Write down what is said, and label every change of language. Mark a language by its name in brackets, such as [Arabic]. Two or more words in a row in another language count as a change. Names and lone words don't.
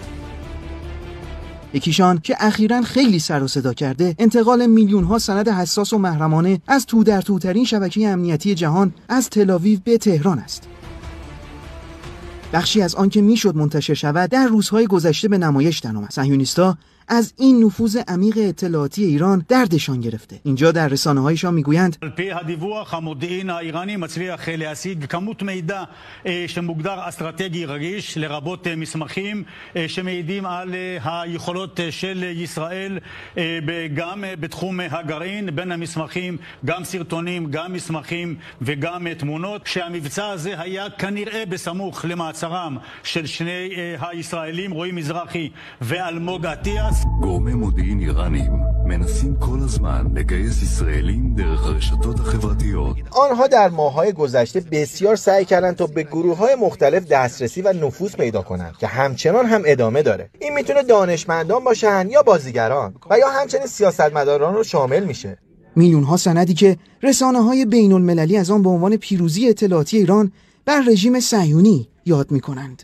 [Persian] یکیشان که اخیراً خیلی سر و صدا کرده، انتقال میلیون‌ها سند حساس و محرمانه از تو در توترین شبکه امنیتی جهان از تل‌آویو به تهران است. بخشی از آن که میشد منتشر شود در روزهای گذشته به نمایش درآمد. صهیونیست‌ها از این نفوذ عمیق اطلاعاتی ایران دردشان گرفته. اینجا در رسانه‌هایشان میگویند [Hebrew] המודיעין האיראני מצליח להשיג כמות מידע שמוגדר אסטרטגי רגיש לרבות מסמכים שמעידים על היכולות של ישראל גם בתחום הגרעין, בין המסמכים גם סרטונים, גם מסמכים וגם תמונות. שהמבצע הזה היה כנראה בסמוך למעצרם של שני הישראלים רועי מזרחי ואלמוג אטיאס. גורמי מודיעין איראנים מנסים כל הזמן לגייס ישראלים דרך הרשתות החברתיות. [Persian] آنها در ماه‌های گذشته بسیار سعی کردند تا به گروه‌های مختلف دسترسی و نفوذ پیدا کنند که همچنان هم ادامه داره. این میتونه دانشمندان باشن یا بازیگران و یا همچنین سیاستمداران رو شامل میشه. میلیون‌ها سندی که رسانه‌های بین‌المللی از آن به عنوان پیروزی اطلاعاتی ایران بر رژیم صهیونی یاد می‌کنند.